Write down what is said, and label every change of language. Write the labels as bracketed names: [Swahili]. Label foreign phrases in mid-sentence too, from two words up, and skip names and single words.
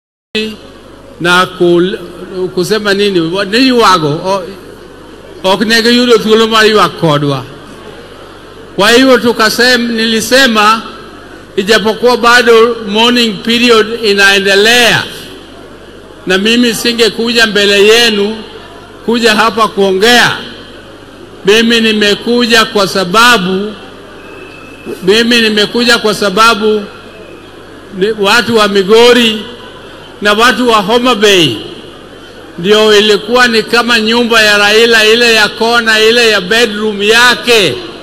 [Swahili] na kusema nini [Luo (Kenya and Tanzania)] wago oknege yudo thuolo mar ywak kodwa. [Swahili] Kwa hivyo nilisema ijapokuwa bado [English] morning period [Swahili] inaendelea na mimi singekuja mbele yenu kuja hapa kuongea. Mimi nimekuja kwa sababu watu wa Migori na watu wa Homa Bay ndio ilikuwa ni kama nyumba ya Raila, ile ya kona, ile ya bedroom yake.